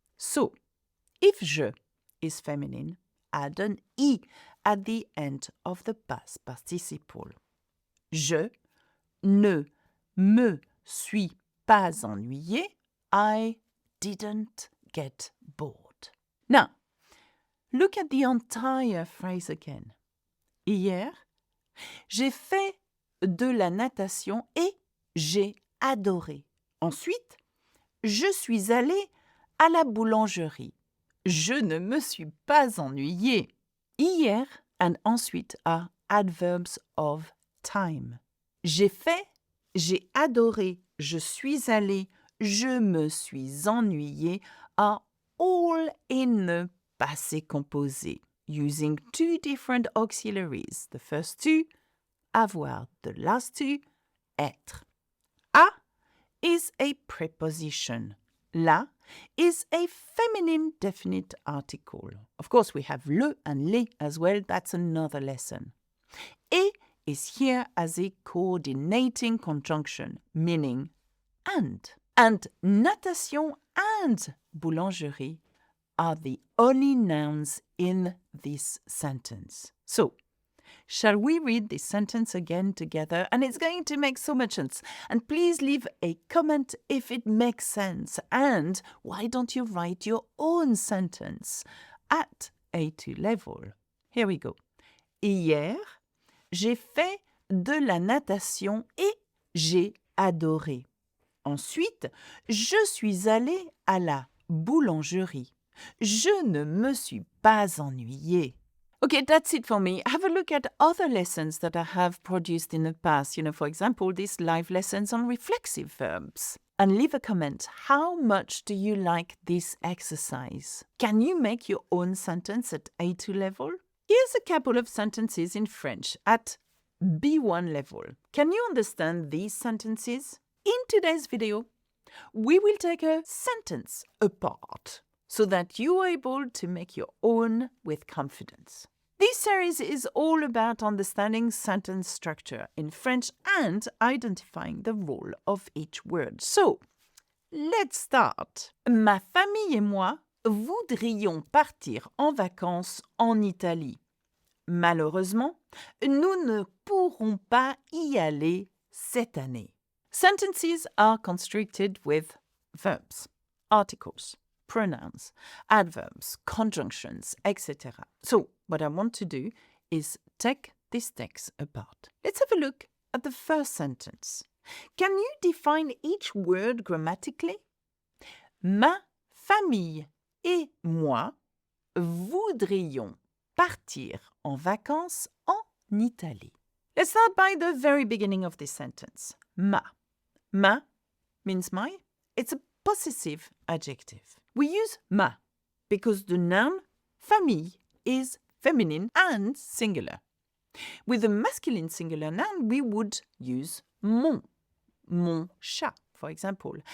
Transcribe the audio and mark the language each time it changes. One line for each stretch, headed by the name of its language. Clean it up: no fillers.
English: So, if je is feminine, add an I at the end of the past participle.
French: Je ne me suis pas ennuyé.
English: I didn't get bored. Now, look at the entire phrase again.
French: Hier, j'ai fait de la natation et j'ai adoré. Ensuite, je suis allée à la boulangerie. Je ne me suis pas ennuyé.
English: Hier and ensuite are adverbs of time.
French: J'ai fait, j'ai adoré, je suis allée, je me suis ennuyé
English: are all in the passé composé, using two different auxiliaries. The first two, avoir. The last two, être. A is a preposition. La is a feminine definite article. Of course, we have le and les as well. That's another lesson. Et is here as a coordinating conjunction, meaning and. And natation and boulangerie are the only nouns in this sentence. So, shall we read this sentence again together? And it's going to make so much sense. And please leave a comment if it makes sense. And why don't you write your own sentence at A2 level? Here we go.
French: Hier, j'ai fait de la natation et j'ai adoré. Ensuite, je suis allée à la boulangerie. Je ne me suis pas ennuyée.
English: Okay, that's it for me. Have a look at other lessons that I have produced in the past. For example, these live lessons on reflexive verbs. And leave a comment. How much do you like this exercise? Can you make your own sentence at A2 level? Here's a couple of sentences in French at B1 level. Can you understand these sentences? In today's video, we will take a sentence apart so that you are able to make your own with confidence. This series is all about understanding sentence structure in French and identifying the role of each word. So, let's start.
French: Ma famille et moi voudrions partir en vacances en Italie. Malheureusement, nous ne pourrons pas y aller cette année.
English: Sentences are constructed with verbs, articles, pronouns, adverbs, conjunctions, etc. So, what I want to do is take this text apart. Let's have a look at the first sentence. Can you define each word grammatically?
French: Ma famille et moi voudrions partir en vacances en Italie.
English: Let's start by the very beginning of this sentence. Ma. Ma means my. It's a possessive adjective. We use ma because the noun famille is feminine and singular. With a masculine singular noun, we would use
French: mon chat,
English: for example.